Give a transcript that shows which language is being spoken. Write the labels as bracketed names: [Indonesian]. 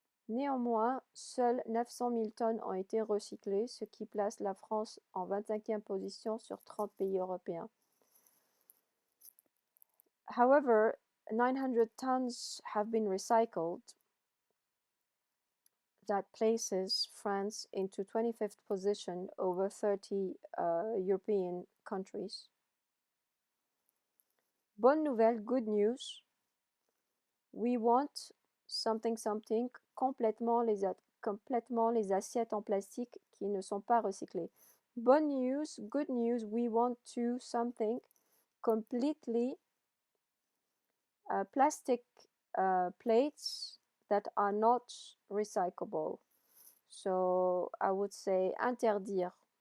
[French] Néanmoins, seules 900 000 tonnes ont été recyclées, ce qui place la France en 25e position sur 30 pays européens. [English] However, 900 tons have been recycled. That places France into 25th position over 30 European countries. [French] Bonne nouvelle, [English] good news. We want something something, [French] complètement les assiettes en plastique qui ne sont pas recyclées. [English] Bonne news, good news, we want to something completely plastic plates that are not recyclable. So I would say [French] interdire.